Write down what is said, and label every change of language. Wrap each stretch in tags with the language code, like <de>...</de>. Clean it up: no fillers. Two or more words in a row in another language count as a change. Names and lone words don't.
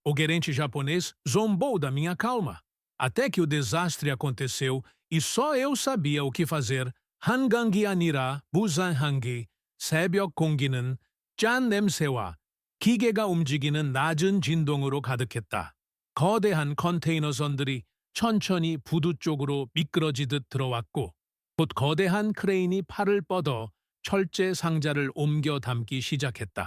<pt>O gerente japonês zombou da minha calma, até que o desastre aconteceu e só eu sabia o que fazer.</pt> <ko>한강이 아니라 부산항기, 새벽 공기는 짠 냄새와 기계가 움직이는 낮은 진동으로 가득했다. 거대한 컨테이너선들이 천천히 부두 쪽으로 미끄러지듯 들어왔고 곧 거대한 크레인이 팔을 뻗어 철제 상자를 옮겨 담기 시작했다.</ko>